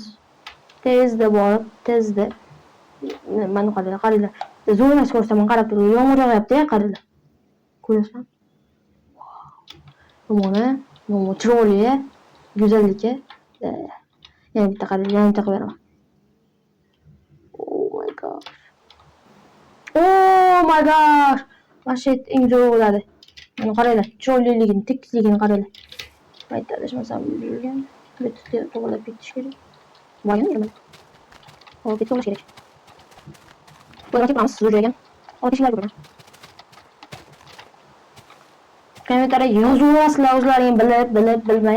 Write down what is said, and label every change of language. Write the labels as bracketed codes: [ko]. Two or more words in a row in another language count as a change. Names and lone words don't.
[uz] Tezda borib, tezda. Mana qaranglar. Zo'rmas ko'rsaman, qarab turing. Yomg'ir yog'yapti-ya, qaranglar. Ko'ryapsizmi? Mana chiroyli, go'zalligi. Yana bitta qarang, yana bitta qilib beraman. [en] Oh my gosh. Oh my gosh. [uz] Mashet eng zo'r bo'ladi. Mana qaranglar, chiroyliligini, tekisligini qaranglar. Mayda adashmasam bo'lgan. Bitta to'g'rilab ketish kerak. Voyim nima? Hop, bitta to'g'rish kerak. Buni qilamiz, zo'raygan. Otishlar bo'ladi. Kommentarda yozaverasizlar o'zlaring bilib, bilmay.